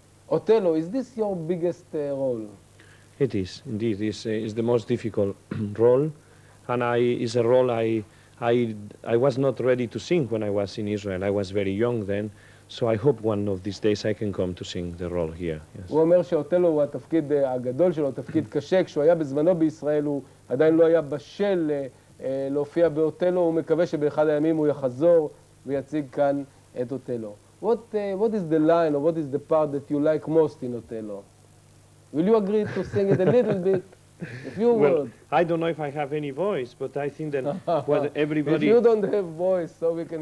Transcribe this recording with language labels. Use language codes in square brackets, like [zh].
[en] Othello, is this your biggest role? It is, indeed. It's the most difficult role, and it's a role I was not ready to sing when I was in Israel. I was very young then, so I hope one of these days I can come to sing the role here. Yes. [he] הוא אומר שאוטלו הוא התפקיד הגדול שלו, תפקיד קשה. כשהוא היה בזמנו בישראל הוא עדיין לא היה בשל להופיע באוטלו. הוא מקווה שבאחד הימים הוא יחזור ויציג כאן את אוטלו. [en] What is the line or what is the part that you like most in Othello? Will you agree to sing it a little bit? A few words. I don't know if I have any voice, but I think that what everybody... If you don't have voice, so we can